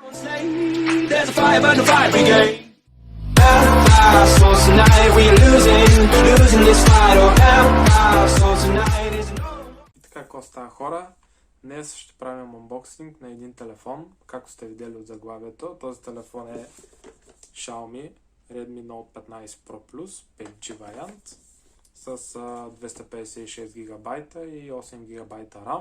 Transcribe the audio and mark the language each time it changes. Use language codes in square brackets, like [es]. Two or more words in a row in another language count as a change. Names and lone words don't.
[en] There's a fire, but no fire brigade. So tonight we're losing this fight. Oh, so tonight is no. [bg] И така, какво става, хора? Днес ще правим унбоксинг на един телефон. Както сте видели от заглавието, този телефон е Xiaomi Redmi Note 15 Pro Plus 5G вариант с 256 ГБ и 8 ГБ RAM.